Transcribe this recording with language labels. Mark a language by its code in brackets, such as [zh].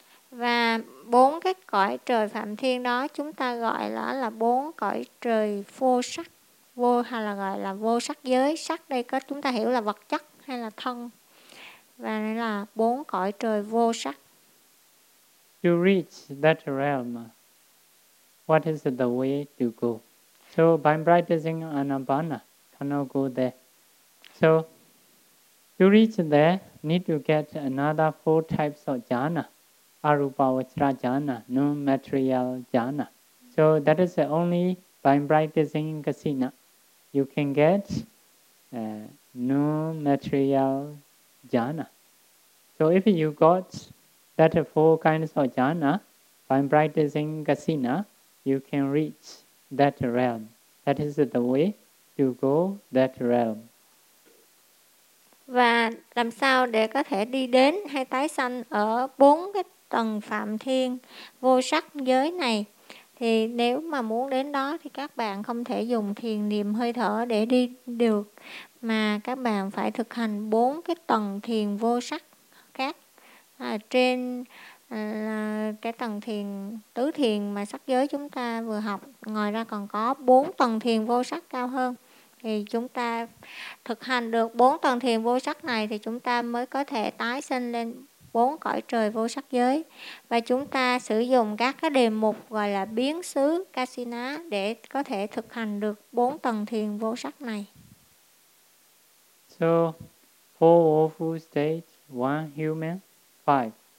[vi] Và bốn cái cõi trời Phạm Thiên đó chúng ta gọi là bốn cõi trời vô sắc. Vô hay là gọi là vô sắc giới. Sắc đây có chúng ta hiểu là vật chất hay là thân. Và đây là bốn cõi trời vô sắc. [en] To reach that realm, what is the way to go? So by practicing anapana, cannot go there. So to reach there, need to get another four types of jhana. Arupa vajra jhana, non-material jhana. So that is only by practicing kasina. You can get non-material jhana. So if you got that four kinds of jhana, by practicing kasina, you can reach that realm. That is the way to go that realm. [vi] Và làm sao để có thể đi đến hay tái sanh ở bốn cái tầng Phạm Thiên vô sắc giới này? Thì nếu mà muốn đến đó thì các bạn không thể dùng thiền niệm hơi thở để đi được, mà các bạn phải thực hành bốn cái tầng thiền vô sắc khác trên cái tầng thiền tứ thiền mà sắc giới chúng ta vừa học. Ngoài ra còn có bốn tầng thiền vô sắc cao hơn. Thì chúng ta thực hành được bốn tầng thiền vô sắc này thì chúng ta mới có thể tái sinh lên bốn cõi trời vô sắc giới. Và chúng ta sử dụng các cái đề mục gọi là biến xứ kasina để có thể thực hành được bốn tầng thiền vô sắc này. [en] So four awful state, one human, five.